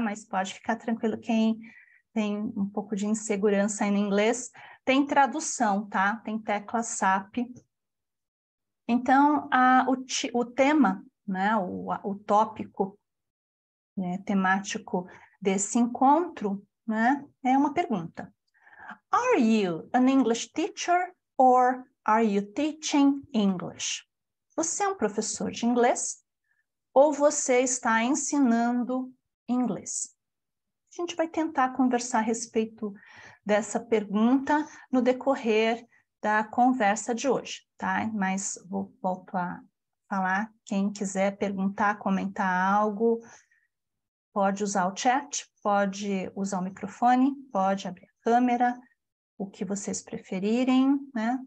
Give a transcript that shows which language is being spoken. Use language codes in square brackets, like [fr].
[pt] Mas pode ficar tranquilo, quem tem um pouco de insegurança aí no inglês, tem tradução, tá? Tem tecla SAP. Então, o tema, né, o tópico, né, temático desse encontro, né, é uma pergunta. [en] Are you an English teacher or are you teaching English? [pt] Você é um professor de inglês ou você está ensinando inglês? A gente vai tentar conversar a respeito dessa pergunta no decorrer da conversa de hoje, tá? Mas volto a falar, quem quiser perguntar, comentar algo, pode usar o chat, pode usar o microfone, pode abrir a câmera, o que vocês preferirem, né?